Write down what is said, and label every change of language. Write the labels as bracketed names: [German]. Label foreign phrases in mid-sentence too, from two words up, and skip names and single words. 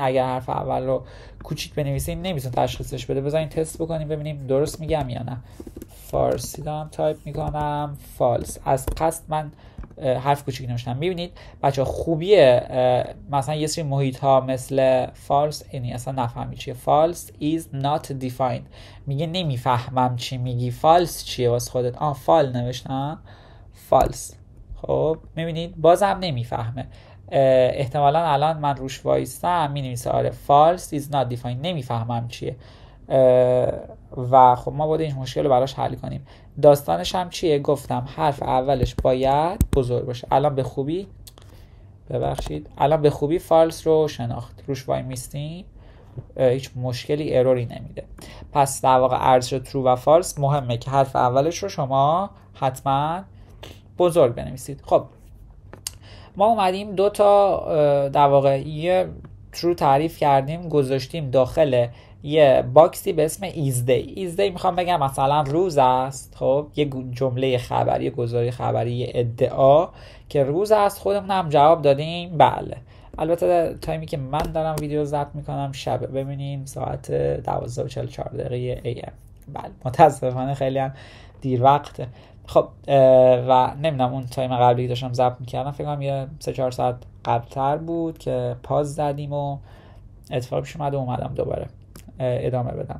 [Persian] اگر حرف اول رو کوچیک بنویسین نمیتون تشخیصش بده. بذارین تست بکنیم ببینیم درست میگم یا نه. فارسی دارم تایپ میکنم false، از قصد من حرف کوچیک نوشتم. میبینید بچه خوبیه مثلا یه سری محیط ها مثل false اینی اصلا نفهمی چیه. [English] false is not defined، [Persian] میگه نمیفهمم چی میگی. false چیه واسه خودت؟ فال نوشتم false. خب میبینید بازم نمیفهمه. احتمالا الان من روش وایستم مینویسه آره [English] false is not defined، [Persian] نمیفهمم چیه. و خب ما باید این مشکل رو براش حل کنیم. داستانش هم چیه؟ گفتم حرف اولش باید بزرگ باشه. الان به خوبی false رو شناخت، روش وای میستیم هیچ مشکلی اروری نمیده. پس در واقع ارزش true و false مهمه که حرف اولش رو شما حتما بزرگ بنویسید. خب ما اومدیم دو تا در واقع یه true تعریف کردیم، گذاشتیم داخل یه باکسی به اسم [English] is day [Persian] میخوام بگم مثلا روز است. خب یه جمله خبری، یه گزاره خبری، یه ادعا که روز است. خودمون هم جواب دادیم بله. البته تایمی که من دارم ویدیو ضبط میکنم شبه، ببینیم ساعت 12:44 AM. بله متاسفانه خیلی هم دیر وقته. خب و نمیدونم اون تایم قبلی که داشتم ضبط میکردم فکر کنم یه 3-4 ساعت قبلتر بود که پاز زدیم و اتفاق پیش اومد و اومدم دوباره ادامه بدم.